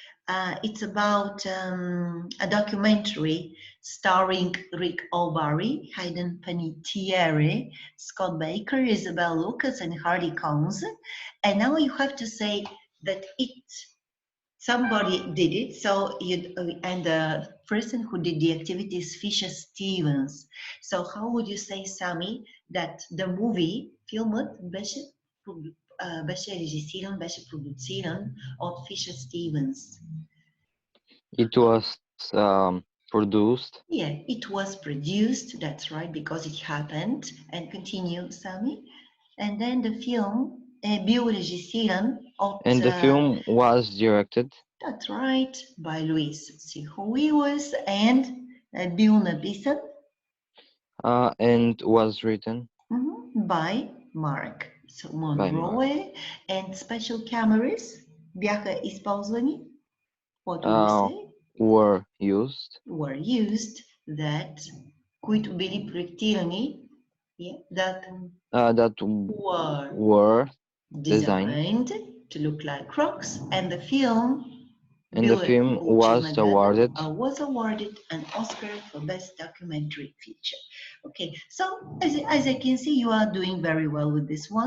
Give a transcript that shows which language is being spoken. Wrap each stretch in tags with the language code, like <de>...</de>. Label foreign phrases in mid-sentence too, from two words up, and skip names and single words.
<en>It's about a documentary starring Rick Alvary, Hayden Panettiere, Scott Baker, Isabel Lucas, and Hardy Combs. And now you have to say that somebody did it. So and the person who did the activity is Fisher Stevens. So how would you say, Sami, that the movie filmed</en> <bg>беше режисиран, беше продуциран от</bg> <en>Fisher Stevens? It was produced Yeah, it was produced, that's right, because it happened. And continue, Sami. And then the film</en> <bg>бил режисиран от...</bg> <en>and the film was directed That's right, by Luis Cijuelos and</en> <bg>бил написан</bg> <en>and was written by Mark by Mark. Monroe, and special cameras</en> <bg>бяха използвани.</bg> <en>What would you say? Were used Were used that</en> <bg>които били проектирани,</bg> <en>that were designed to look like crocs, and the film was awarded was awarded an Oscar for Best Documentary Feature. Okay, so as I can see, you are doing very well with this one.</en>